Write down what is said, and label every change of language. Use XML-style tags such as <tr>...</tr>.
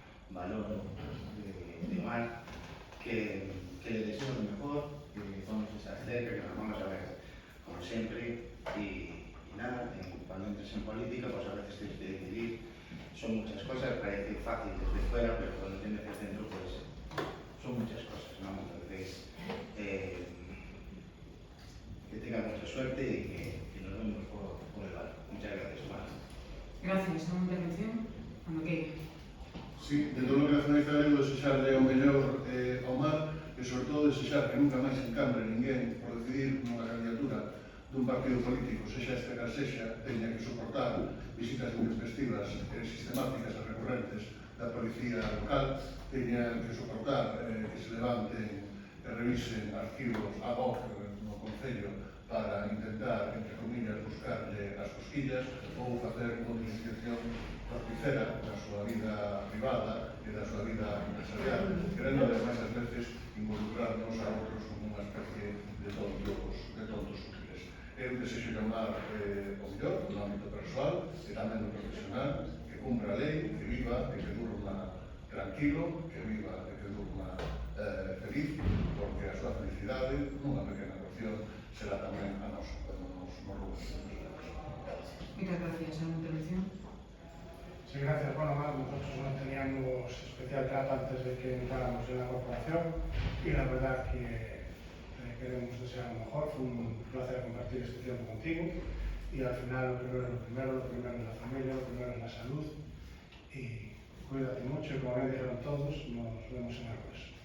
<es>valoro de Omar, que le deseo lo mejor, que vamos a estar cerca, que nos vamos a ver como siempre, y nada, cuando entres en política, pues a veces tienes que decidir, son muchas cosas, parece fácil desde fuera, pero cuando te metes dentro, pues son muchas cosas, ¿no? Entonces, que tengas mucha suerte y que nos vemos por el barco. Muchas gracias, Omar. Gracias. ¿Alguna intervención? Cuando queira.</es> <gl>Sí, dentro do Bloque Nacionalista Galego desexarle o mellor a Omar e sobre todo desexar que nunca máis encambre ninguén por decidir nunha candidatura dun partido político, sexa este que sexa, teña que soportar visitas intempestivas sistemáticas e recurrentes da policía local, teña que soportar que se levanten e revisen arquivos ad hoc no Concello para intentar, entre comillas, buscarlle as cosquillas ou facer unha utilización torticera da súa vida privada e da súa vida empresarial, querendo ademais ás veces involucrarnos a outros como unha especie de tontos útiles. Eu desexo llamar o mellor no ámbito persoal e tamén no profesional, que cumpra a lei, que viva e que durma tranquilo, que viva e que durma feliz, porque a súa felicidade, nunha pequena porción, será tamén a nosa, cando nos reunimos.</gl> <es>Muchas gracias. ¿Alguna intervención? Sí, gracias. Bueno, Mar, nosotros no teníamos especial trato antes de que entráramos en la corporación y la verdad que queremos desear lo mejor. Fue un placer compartir este tiempo contigo y al final lo primero es la familia, lo primero es la salud y cuídate mucho y como bien dijeron todos, nos vemos en el jueves.</es>